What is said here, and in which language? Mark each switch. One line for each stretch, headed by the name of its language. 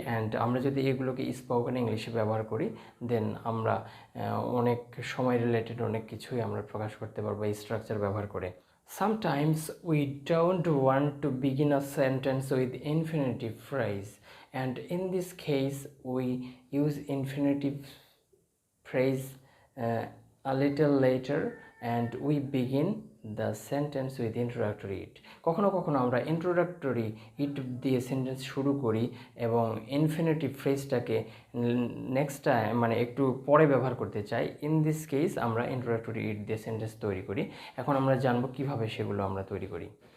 Bangla: And আমরা যদি এগুলোকে স্পোকেন ইংলিশে ব্যবহার করি, দেন আমরা অনেক সময় রিলেটেড অনেক কিছুই আমরা প্রকাশ করতে পারবো এই স্ট্রাকচার ব্যবহার করে।
English: Sometimes we don't want to begin a sentence with infinitive phrase, and in this case we use infinitive phrase a little later and we begin the sentence with introductory it.
Bangla: কখনো কখনো আমরা ইন্ট্রোডাক্টরি ইট দিয়ে sentence শুরু করি এবং infinitive ফ্রেজটাকে next time মানে একটু পরে ব্যবহার করতে চাই। ইন দিস কেস আমরা ইন্ট্রোডাক্টরি ইট দিয়ে সেন্টেন্স তৈরি করি। এখন আমরা জানবো কিভাবে সেগুলো আমরা তৈরি করি।